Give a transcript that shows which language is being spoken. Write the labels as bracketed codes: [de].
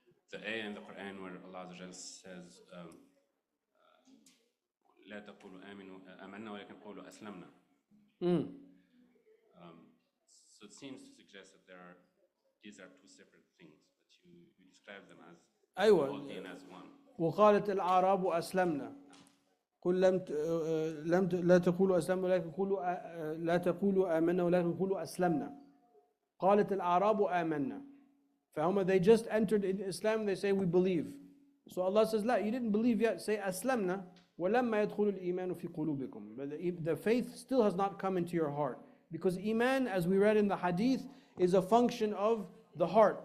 [en] The ayah in the Quran where Allah says, [ar] لا تقولوا آمنا ولكن قولوا أسلمنا. [en] So it seems to suggest that these are two separate things, but you describe them as [ar] أيوة. [en] as one. [ar] وقالت الأعراب أسلمنا قل لا تقولوا أسلمنا ولكن قولوا لا تقولوا آمنا ولكن قولوا أسلمنا. قالت الأعراب آمنا. [en] فهم, they just entered in Islam, they say we believe. So Allah says, لا, you didn't believe yet, say أسلمنا. [ar] وَلَمَّا يَدْخُلُ الْإِيمَانُ فِي قُلُوبِكُم. [en] But the faith still has not come into your heart. Because Iman, as we read in the hadith, is a function of the heart.